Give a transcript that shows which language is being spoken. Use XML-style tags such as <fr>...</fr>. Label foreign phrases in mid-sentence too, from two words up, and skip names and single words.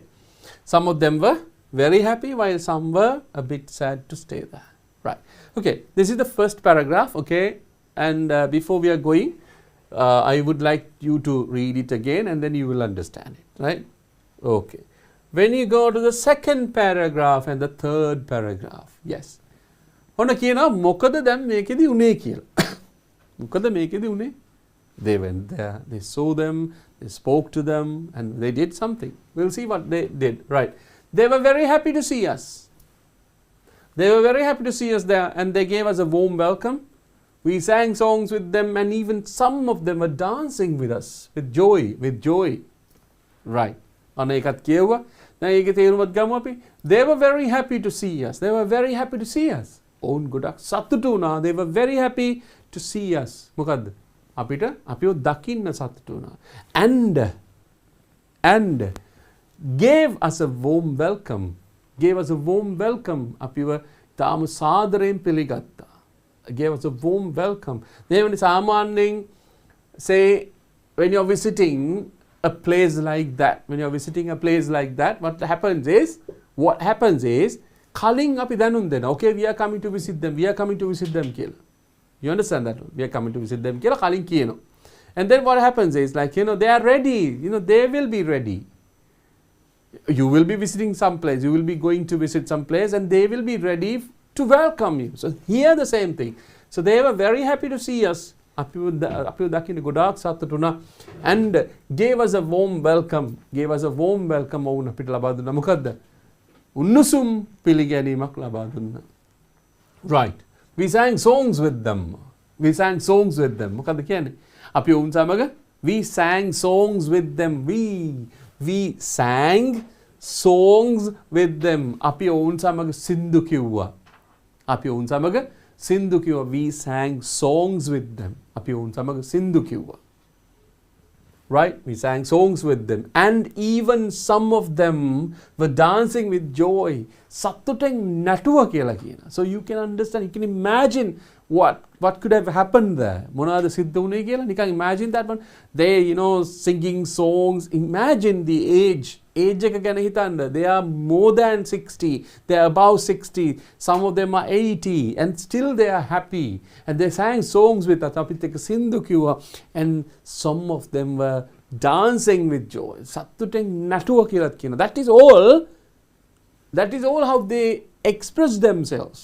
<en>Some of them were very happy while some were a bit sad to stay there. Right. Okay. This is the first paragraph. Okay. And before we are going, I would like you to read it again and then you will understand it. Right. Okay. When you go to the second paragraph and the third paragraph. Yes.</en> <si>ඔන්න කියනවා මොකද දැන් මේකෙදි උනේ කියලා. මොකද මේකෙදි උනේ?</si> <en>They went there, they saw them, they spoke to them and they did something. We'll see what they did. Right. They were very happy to see us. They were very happy to see us there and they gave us a warm welcome. We sang songs with them and even some of them were dancing with us with joy. Right.</en> <si>අන්න ඒකත් කියුවා. දැන් ඒකේ තේරුමත් ගමු අපි.</si> <en>They were very happy to see us. They were very happy to see us.</en> <si>ඔවුන් ගොඩක් සතුටු වුණා.</si> <en>They were very happy to see us.</en> <si>මොකද්ද? අපිට අපිව දකින්න සතුටු වුණා.</si> <en>And gave us a warm welcome. Gave us a warm welcome.</en> <si>අපිව තාම සාදරයෙන් පිළිගත්තා.</si> <en>Gave us a warm welcome.</en> <si>දෙවෙනි සාමාන්‍යයෙන්</si> <en>say when you're visiting a place like that, what happens is</en> <si>කලින් අපි දැනුම් දෙනවා.</si> <en>Okay, we are coming to visit them කියලා. You understand that? We are coming to visit them</en> <si>කියලා කලින් කියනවා.</si> <en>And then what happens is like, they are ready. They will be ready. You will be visiting some place. You will be going to visit some place and they will be ready to welcome you. So here the same thing. So they were very happy to see us.</en> <si>අපිව දකින්න ගොඩාක් සතුටු වුණා.</si> <en>And gave us a warm welcome.</en> <si>ඔවුන් අපිට ලබා දුන්නා. මොකද්ද? උණුසුම් පිළිගැනීමක් ලබා දුන්නා.</si> <en>Right. We sang songs with them.</en> <si>මොකද්ද කියන්නේ? අපි ඔවුන් සමග</si> <en>we sang songs with them. We sang songs with them.</en> <si>අපි ඔවුන් සමග සින්දු කිව්වා.</si> <en>We sang songs with them.</en> <si>අපි ඔවුන් සමග සින්දු කිව්වා.</si> <en>Right? We sang songs with them. And even some of them were dancing with joy.</en> <si>සතුටෙන් නැටුවා කියලා කියනවා.</si> <en>So you can understand, you can imagine what could have happened there.</en> <si>මොනවාද සිද්ධ වුණේ කියලා නිකන්</si> <en>imagine that one. They, singing songs. Imagine the age</en> <si>එක ගැන හිතන්න.</si> <en>They are more than 60. They are above 60. Some of them are 80 and still they are happy. And they sang songs with us.</en> <si>අපිත් එක්ක සින්දු කිව්වා.</si> <en>And some of them were dancing with joy.</en> <si>සතුටෙන් නැටුවා කියලා කියනවා.</si> <en>That is all how they express themselves.</en>